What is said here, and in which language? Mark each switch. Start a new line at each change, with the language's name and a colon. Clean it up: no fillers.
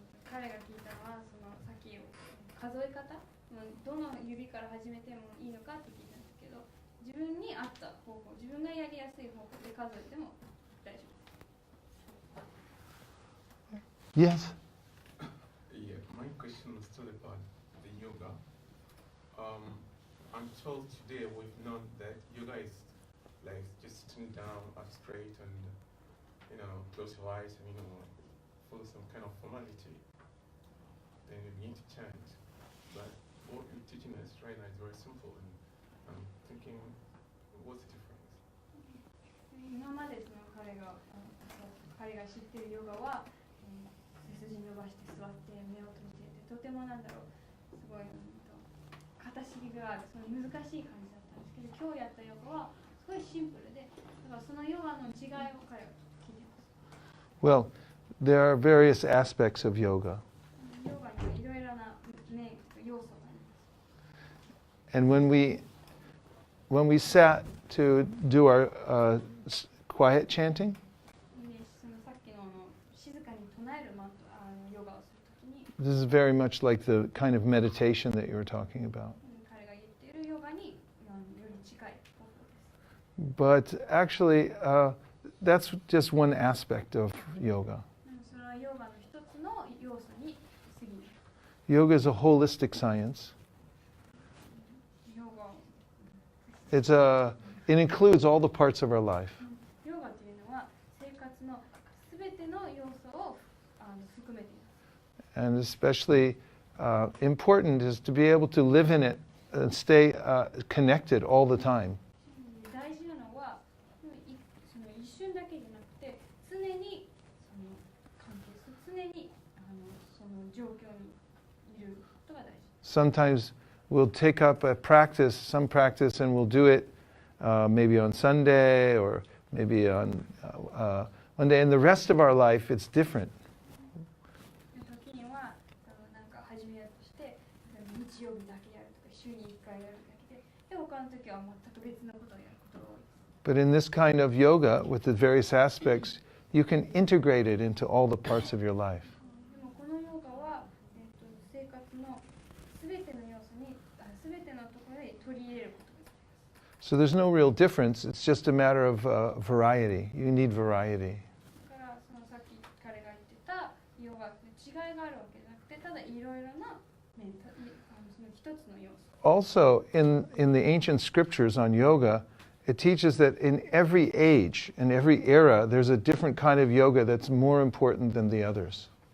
Japanese: 彼が聞いたのはそのさっき数え方、どの指から始めてもいいのかって聞いたんですけど、自分に合った方法、自分がやりやすい方法で数えても大丈夫です。
English: Yes. Yeah, my question is still about the yoga. I'm told today we've known that yoga is like just sitting down up straight and close your eyes and follow some kind of formality. Then you begin to chant. But what you're teaching us right now is very simple, and I'm thinking, what's the difference?
Japanese: 今までその彼が知っているヨガは、背筋伸ばして座って目を閉じてて、とてもなんだろう、すごい片尻がある、その難しい感じだったんですけど、今日やったヨガはすごいシンプルで、だからそのヨガの違いを彼は聞いてます。
English: Well, there are various aspects of yoga.
Japanese: ヨガにはいろいろな面、要素があります。
English: And when we sat to do our quiet chanting,
Japanese: そのさっきの静かに唱えるヨガをするときに、
English: this is very much like the kind of meditation that you were talking about.
Japanese: 彼が言っているヨガにより近い方法です。
English: But actually, that's just one aspect of yoga.
Japanese: そのヨガの一つの要素に過ぎる。
English: Yoga is a holistic science.
Japanese: ヨガ
English: It includes all the parts of our life.
Japanese: ヨガというのは生活のすべての要素を含めています。
English: And especially important is to be able to live in it and stay connected all the time.
Japanese: 大事なのはその一瞬だけじゃなくて常にその関係する、常にその状況にいることが大事。
English: Sometimes we'll take up some practice, and we'll do it maybe on Sunday or maybe on one day. And the rest of our life, it's different.
Japanese: 時にはなんか始めようとして日曜日だけやるとか週に1回やるだけで、他の時は全く別のことをやることが多い。
English: But in this kind of yoga, with the various aspects, you can integrate it into all the parts of your life.
Japanese: でもこのヨガは、生活のすべての要素にすべてのところに取り入れることができます。
English: So there's no real difference. It's just a matter of variety. You need variety.
Japanese: だからそのさっき彼が言ってたヨガって違いがあるわけじゃなくて、ただいろいろな面、その一つの要素。
English: Also, in the ancient scriptures on yoga, it teaches that in every age and every era, there's a different kind of yoga that's more important than the others.